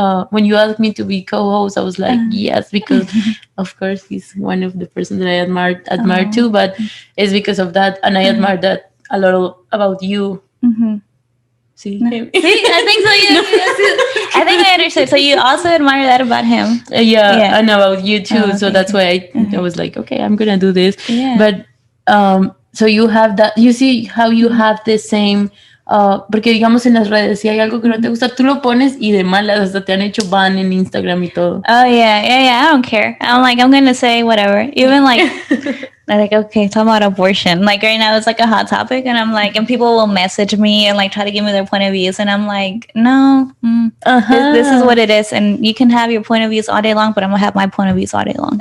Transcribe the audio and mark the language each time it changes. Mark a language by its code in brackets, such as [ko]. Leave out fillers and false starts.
[en] When you asked me to be co-host, I was like, yes, because of course he's one of the person that I admire too, but it's because of that, and I admire that a lot about you. See, I think so. Yeah, I think I understood. So you also admire that about him. Yeah, and about you too. So that's why I was like, okay, I'm gonna do this. But so you have that. You see how you have the same. [es] Porque digamos en las redes, si hay algo que no te gusta, tú lo pones y de malas hasta te han hecho ban en Instagram y todo. [en] Oh yeah. I don't care. I'm like, I'm gonna say whatever. Even like, I'm like, okay, talking about abortion. Like right now, it's like a hot topic, and I'm like, and people will message me and like try to give me their point of views, and I'm like, no, this is what it is, and you can have your point of views all day long, but I'm gonna have my point of views all day long.